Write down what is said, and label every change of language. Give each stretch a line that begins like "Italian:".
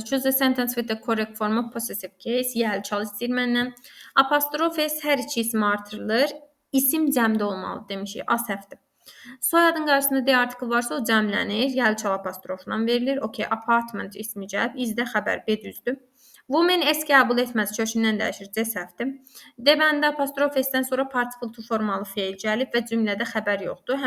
English: Choose a sentence with the correct form of possessive case.
Azerbaijani: Yəl çal istəyir məndən. Apostrof S hər iki isim artırılır. İsim cəmdə olmalı demişik. A səhvdir. Soyadın qarşısında D article varsa o cəmlənir. Yəl çal apostrofla verilir. Okay, apartment ismi cəb. İzdə xəbər B düzdür. Women S qəbul etməz kökündən dəyişir. C səhvdir. D bəndə apostrof S-dən sonra participle to formalı feil gəlib və cümlədə xəbər yoxdur.